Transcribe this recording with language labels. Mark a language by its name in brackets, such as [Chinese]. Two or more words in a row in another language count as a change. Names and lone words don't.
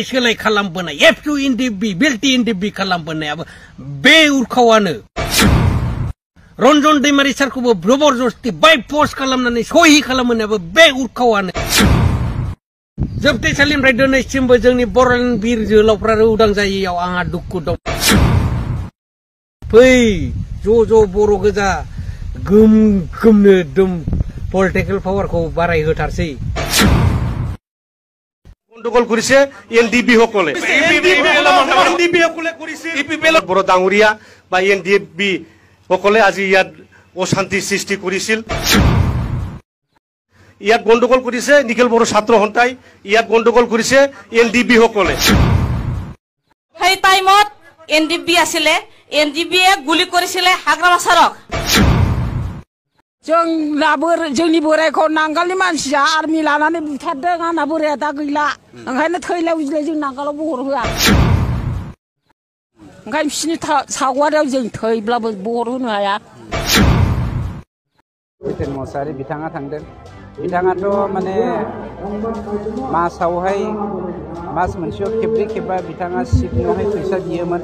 [Bodo] सोलाय खालामबोनाय एफटु एनडिएफबि बेल्टि एनडिएफबि खालामबोनायाबो बे उरखावानो रन्जन दैमारि सारखौबो जबरदस्ति बाय पोस्ट खालामनानै सहि खालामनायाबो बे उरखावानो जोबथेसालिनिफ्राय दिनैसिमबो जोंनि बर'नि बिर जोहोलावफ्रा उदां जायैयाव आंहा दुखु दं फै ज' बर' गोजा गोमनो एकदम [English] political power [Bodo] बाराय होथारसै [Assamese] গণ্ডগোল কৰিছে এনডিবি সকলে কৰিছে ইপিপিএল বৰ ডাঙৰীয়া বা এনডিবি সকলে আজি ইয়াত অশান্তি সৃষ্টি কৰিছিল ইয়াত গণ্ডগোল কৰিছে নিখিল বড়ো ছাত্ৰ সন্থাই ইয়াত গণ্ডগোল কৰিছে এনডিবি সকলে সেই টাইমত এনডিবি আছিলে এনডিবিয়ে গুলি কৰিছিলে হাগ্ৰামা সাৰক [Bodo] जोंनि बोरायखौ नांगालनि मानसिया आर्मि लानानै बुथारदों आंना बोराया दा गैला ओंखायनो थैलाय उजिलाय जों नांगालाव बहर होआ ओंखायनो बिसिनि सावगारियाव जों थैब्लाबो बहर होनो हाया जितेन मसाहारि बिथाङा थांदों बिथाङाथ' माने मासावहाय मास मोनसेयाव खेबब्रै खेबबा बिथाङा सिटनावहाय फैसा बियोमोन